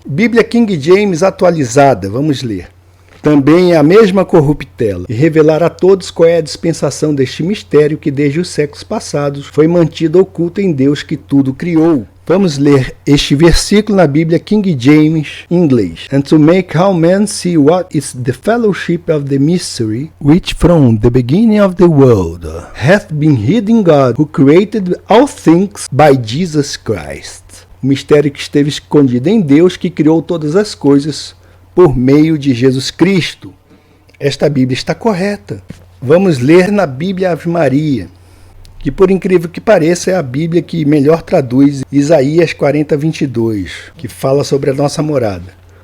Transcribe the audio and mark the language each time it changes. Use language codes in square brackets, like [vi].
[pt] Bíblia King James atualizada, vamos ler. Também é a mesma corruptela, e revelar a todos qual é a dispensação deste mistério que desde os séculos passados foi mantido oculto em Deus que tudo criou. Vamos ler este versículo na Bíblia King James, em inglês. [en] And to make all men see what is the fellowship of the mystery, which from the beginning of the world hath been hid in God, who created all things by Jesus Christ. [pt] O mistério que esteve escondido em Deus, que criou todas as coisas por meio de Jesus Cristo. Esta Bíblia está correta. Vamos ler na Bíblia Ave Maria, que por incrível que pareça é a Bíblia que melhor traduz Isaías 40:22, que fala sobre a nossa morada.